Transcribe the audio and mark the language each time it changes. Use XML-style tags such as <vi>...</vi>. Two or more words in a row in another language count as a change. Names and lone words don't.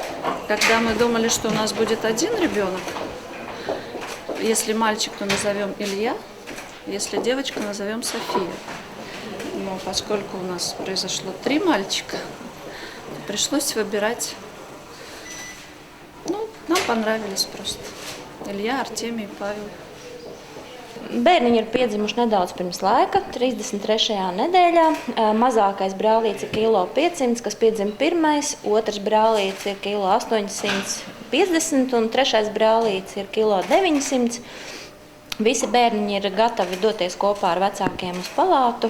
<ru>Когда мы думали, что у нас будет один ребенок, если мальчик, то назовем Илья, если девочка, назовем София. Но поскольку у нас произошло 3 мальчика, то пришлось выбирать. Ну, нам понравились просто. Илья, Артемий, Павел.</ru> <lv>Bērniņi ir piedzimuši nedaudz pirms laika, 33. nedēļā. Mazākais brālītis ir 1,5 kg, kas piedzima pirmais, otrs brālītis ir 1,850 kg un trešais brālītis ir 1,9 kg. Visi bērniņi ir gatavi doties kopā ar vecākiem uz palātu.</lv>